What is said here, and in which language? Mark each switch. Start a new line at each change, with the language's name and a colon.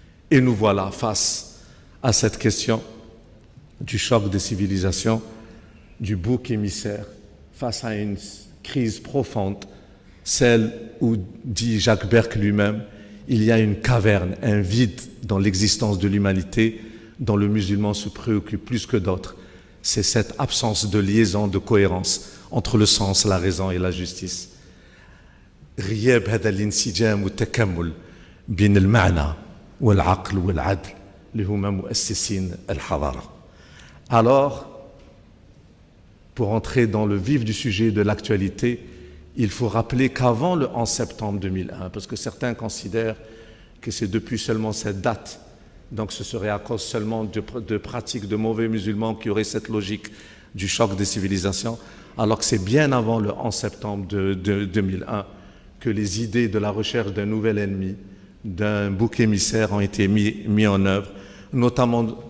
French: Et nous voilà face à cette question du choc des civilisations, du bouc émissaire, face à une crise profonde, celle où, dit Jacques Berck lui-même, il y a une caverne, un vide dans l'existence de l'humanité dont le musulman se préoccupe plus que d'autres. C'est cette absence de liaison, de cohérence entre le sens, la raison et la justice.
Arabic: غياب هذا الانسجام والتكامل بين المعنى والعقل والعدل اللي هما مؤسسين الحضارة.
French: Alors, pour entrer dans le vif du sujet de l'actualité, il faut rappeler qu'avant le 11 septembre 2001, parce que certains considèrent que c'est depuis seulement cette date, donc ce serait à cause seulement de pratiques de mauvais musulmans qui auraient cette logique du choc des civilisations, alors que c'est bien avant le 11 septembre de 2001 que les idées de la recherche d'un nouvel ennemi, d'un bouc émissaire ont été mis en œuvre, notamment